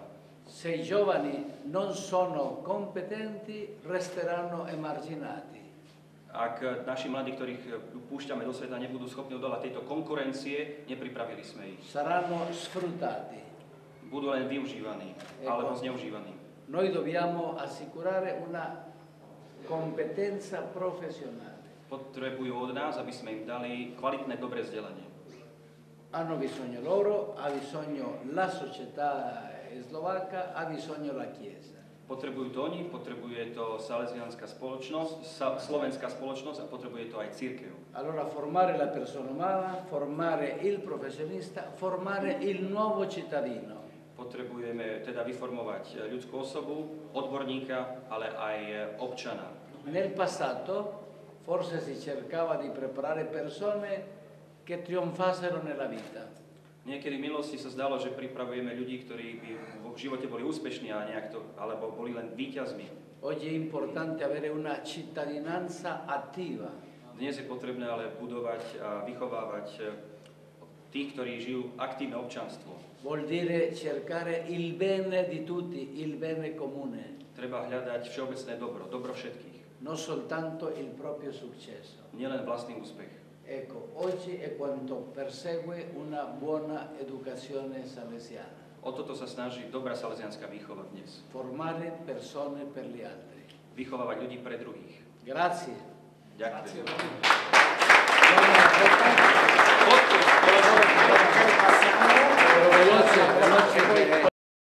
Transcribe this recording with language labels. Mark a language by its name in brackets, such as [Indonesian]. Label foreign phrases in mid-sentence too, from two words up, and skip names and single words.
[Italian] Se i giovani non sono competenti, resteranno emarginati. [Slovak] Ak naši mladí, ktorých púšťame do sveta, nebudú schopní odolať tejto konkurencie, nepripravili sme ich. [Italian] Saranno sfruttati. [Slovak] Budú len využívaní alebo zneužívaní. [Italian] Noi dobbiamo assicurare una competenza professionale. [Slovak] Potrebujú od nás, aby sme im dali kvalitné, dobré vzdelanie. [Italian] Hanno bisogno loro, ha bisogno la società slovacca, ha bisogno la Chiesa. [Slovak] Potrebujú to oni, potrebuje to salesianská spoločnosť, slovenská spoločnosť a potrebuje to aj cirkev. [Italian] Allora formare la persona umana, formare il professionista, formare il nuovo cittadino. [Slovak] Potrebujeme teda vyformovať ľudskú osobu, odborníka, ale aj občana. [Italian] Nel passato forse si cercava di preparare persone che trionfassero nella vita. [Slovak] Niekedy v minulosti sa zdalo, že pripravujeme ľudí, ktorí by v živote boli úspešní a alebo boli len víťazmi. [Italian] Oggi è importante avere una cittadinanza attiva. [Slovak] Dnes je potrebné ale budovať a vychovávať tých, ktorí žijú aktívne občanstvo. [Italian] Vuol dire cercare il bene di tutti, il bene comune. [Slovak] Treba hľadať všeobecné dobro všetkých. [Italian] Non soltanto il proprio successo. [Slovak] Nielen vlastný úspech. [Italian] Ecco, oggi è quanto persegue una buona educazione salesiana. [Slovak] O toto sa snaží dobrá salesianská výchova dnes. [Italian] Formare persone per gli altri. [Slovak] Vychovávať ľudí pre druhých. [Italian] Grazie. [Slovak] Ďakujem. [Italian] Veloce, veloce.